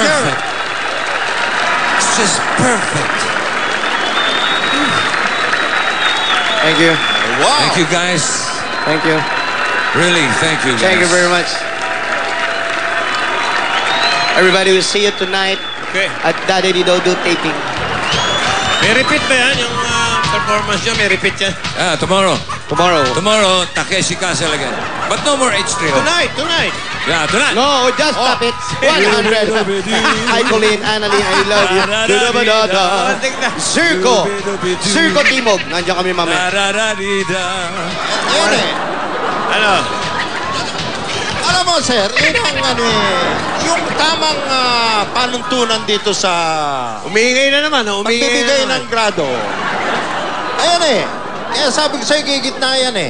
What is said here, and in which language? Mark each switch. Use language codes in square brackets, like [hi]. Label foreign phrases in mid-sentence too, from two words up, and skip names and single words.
[en] Perfect. It's just perfect. Thank you. Wow. Thank you, guys. Thank you. Really, thank you, guys. Thank you very much. Everybody, will see you tonight Okay. at Daddy Dodo taping. [tl] May repeat ba yan? Yung performance nyo, may repeat yan? [en] Tomorrow. Tomorrow. Tomorrow, Takeshi Castle again. But no more H3O. Tonight. Yeah, tonight. No, just stop it. 100. Hi, Colleen, Annalyn, I love you. [tl] Da-da-ba-da-da. Circo. Circo Timog. Nandiyan kami mamaya. Da-da-da-di-da. Yan eh. Ano? Alam mo, sir, yun ang yung tamang panuntunan dito sa Umingay na naman. Umingay pagbibigay na ng naman. grado. Ayan eh. Kaya sabi ko sa'yo, gigitna yan eh.